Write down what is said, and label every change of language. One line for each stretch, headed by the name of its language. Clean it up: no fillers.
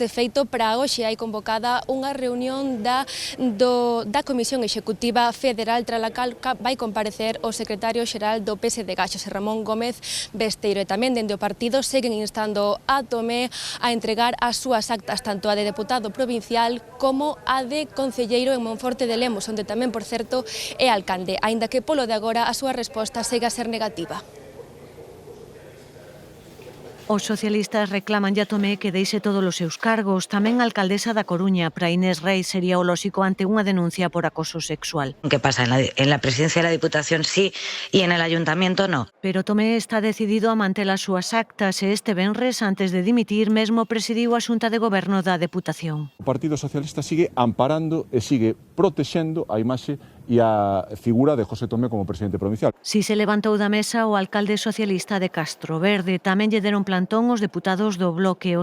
Galician: De feito, para hoxe hai convocada unha reunión da Comisión Executiva Federal, tras a cal vai comparecer o secretario xeral do PSDG, Xosé Ramón Gómez Besteiro, e tamén dende o partido seguen instando a Tomé a entregar as súas actas, tanto a de deputado provincial como a de concelleiro en Monforte de Lemos, onde tamén, por certo, é alcalde, aínda que polo de agora a súa resposta segue a ser negativa. Os socialistas reclaman a Tomé que deixe todos os seus cargos. Tamén a alcaldesa da Coruña, para Inés Rey, sería o lóxico ante unha denuncia por acoso sexual.
Spanish: ¿Qué pasa? En la presidencia de la Diputación sí y en el Ayuntamiento no.
Galician: Pero Tomé está decidido a manter as súas actas e este venres, antes de dimitir, mesmo presidiu a Xunta de Goberno da Deputación. O Partido Socialista sigue amparando e sigue protexendo a imaxe e a figura de José Tomé como presidente provincial. Si se levantou da mesa o alcalde socialista de Castroverde, tamén lle deron plantón os deputados do Bloque.